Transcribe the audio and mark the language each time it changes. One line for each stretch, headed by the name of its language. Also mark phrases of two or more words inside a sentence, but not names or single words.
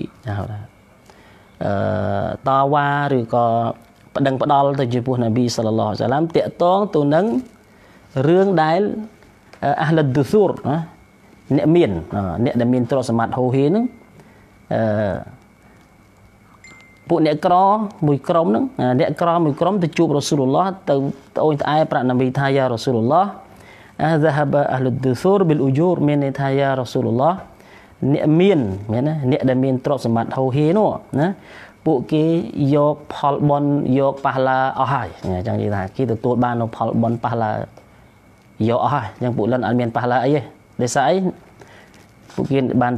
Khmer: តវ៉ាឬក៏ប្តឹងផ្ដាល់ទៅចំពោះនប៊ី
Arabic: صلى الله عليه وسلم
Khmer: តាក់ទងទៅនឹងរឿងដែល
Arabic: أهل الدثور
Khmer: អ្នកដែលមានទ្រព្យសម្បត្តិហូរហៀហ្នឹង ពួកអ្នកក្រមួយក្រុមហ្នឹងអ្នកក្រមួយក្រុមទៅជួបរ៉ូស៊ូលឡោះទៅត្អូញត្អែប្រាប់នប៊ីថា
Arabic: يا رسول الله ذهب أهل الدثور بالأجور
Khmer: មានន័យថា
Arabic: يا رسول الله
Khmer: អ្នកមានមែនណាអ្នកដែលមានទ្រព្យសម្បត្តិហូរហៀនោះណាពួកគេយក ផលបុណ្យយកប៉ះឡាអស់ហើយអញ្ចឹងនិយាយថាគេទទួលបាននៅផលបុណ្យប៉ះឡាយកអស់ហើយអញ្ចឹងពួកលិនអត់មានប៉ះឡាអីទេដោយសារអីពួកគេបាន